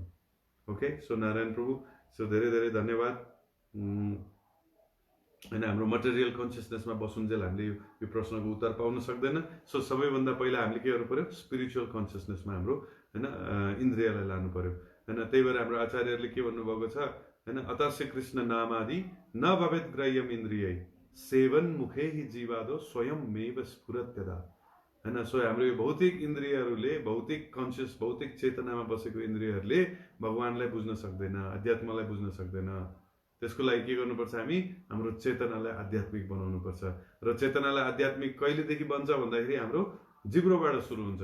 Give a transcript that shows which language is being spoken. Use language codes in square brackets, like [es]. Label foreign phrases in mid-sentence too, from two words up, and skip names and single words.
[ne] ओके, सो नारायण प्रभु, सो धेरै धेरै धन्यवाद हैन। हाम्रो [en] material consciousness [ne] बसुन्जेल हामीले यो प्रश्नको उत्तर पाउन सक्दैन। सो सबैभन्दा पहिला हामीले के गर्नु पर्यो? [en] spiritual consciousness [ne] हाम्रो हैन इन्द्रियलाई लानु पर्यो हैन? त्यही भएर हाम्रो आचार्यहरूले के भन्नुभएको छ हैन? [sa] अतस्य कृष्ण नामादि न भवेत ग्राह्यम इन्द्रियै सेवन मुखे हि जीवादो स्वयं मेव स्फुरत्यदा हैन? [ne] सो हाम्रो यो भौतिक इन्द्रियहरूले, भौतिक कन्सियस, भौतिक चेतनामा बसेको इन्द्रियहरूले भगवानलाई बुझ्न सक्दैन, अध्यात्मलाई बुझ्न सक्दैन। त्यसको लागि के गर्नुपर्छ? हामी हाम्रो चेतनालाई आध्यात्मिक बनाउनु पर्छ। र चेतनालाई आध्यात्मिक कहिलेदेखि बन्छ भन्दाखेरि हाम्रो जिब्रोबाट सुरु हुन्छ।